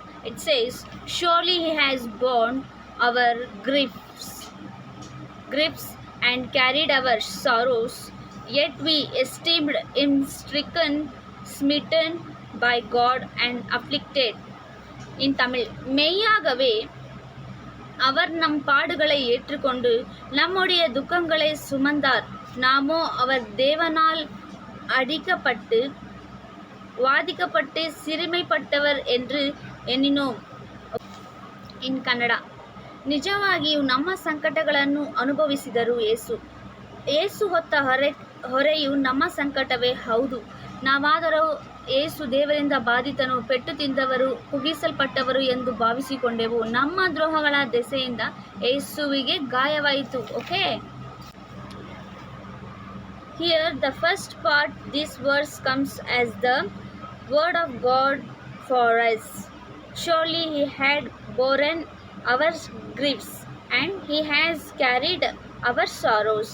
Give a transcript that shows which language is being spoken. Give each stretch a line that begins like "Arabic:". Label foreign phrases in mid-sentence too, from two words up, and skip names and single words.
English: It says, "Surely He has borne our griefs and carried our sorrows, yet we esteemed him stricken, smitten by God and afflicted." In Tamil,
Tamil: மெய்யாகவே அவர் நம் பாடுகளை ஏற்றுக்கொண்டு நம்முடைய துக்கங்களை சுமந்தார். நாமோ அவர் தேவனால் அடிக்கப்பட்டு வாதிக்கப்பட்டு சிறுமைப்பட்டவர் என்று எண்ணினோம்.
English: In Kannada,
Kannada: ನಿಜವಾಗಿಯೂ ನಮ್ಮ ಸಂಕಟಗಳನ್ನು ಅನುಭವಿಸಿದರು ಏಸು ಹೊತ್ತ ಹೊರೆಯು ನಮ್ಮ ಸಂಕಟವೇ ಹೌದು. ನಾವಾದರೂ ಏಸು ದೇವರಿಂದ ಬಾಧಿತನು, ಪೆಟ್ಟು ತಿಂದವರು, ಕುಗ್ಗಿಸಲ್ಪಟ್ಟವರು ಎಂದು ಭಾವಿಸಿಕೊಂಡೆವು. ನಮ್ಮ ದ್ರೋಹಗಳ ದೆಸೆಯಿಂದ ಏಸುವಿಗೆ ಗಾಯವಾಯಿತು.
English: ಓಕೆ, here the first part, this verse comes as the word of God for us. Surely He had borne our griefs and He has carried our sorrows.